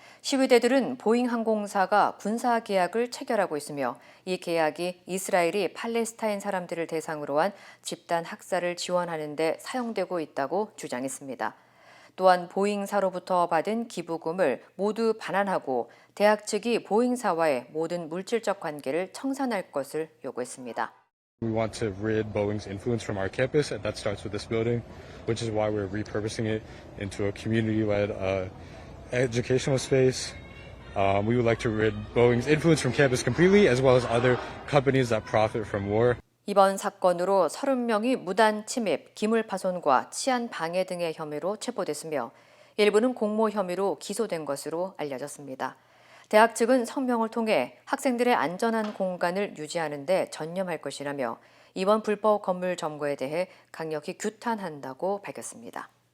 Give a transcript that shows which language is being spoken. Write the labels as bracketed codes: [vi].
[ko] 시위대들은 보잉 항공사가 군사 계약을 체결하고 있으며 이 계약이 이스라엘이 팔레스타인 사람들을 대상으로 한 집단 학살을 지원하는 데 사용되고 있다고 주장했습니다. 또한 보잉사로부터 받은 기부금을 모두 반환하고 대학 측이 보잉사와의 모든 물질적 관계를 청산할 것을 요구했습니다. [en] We want to rid Boeing's influence from our campus, and that starts with this building, which is why we're repurposing it into a community-led educational space. We would like to rid Boeing's influence from campus completely, as well as other companies that profit from war. [ko] 이번 사건으로 30명이 무단 침입, 기물 파손과 치안 방해 등의 혐의로 체포됐으며 일부는 공모 혐의로 기소된 것으로 알려졌습니다. 대학 측은 성명을 통해 학생들의 안전한 공간을 유지하는 데 전념할 것이라며 이번 불법 건물 점거에 대해 강력히 규탄한다고 밝혔습니다.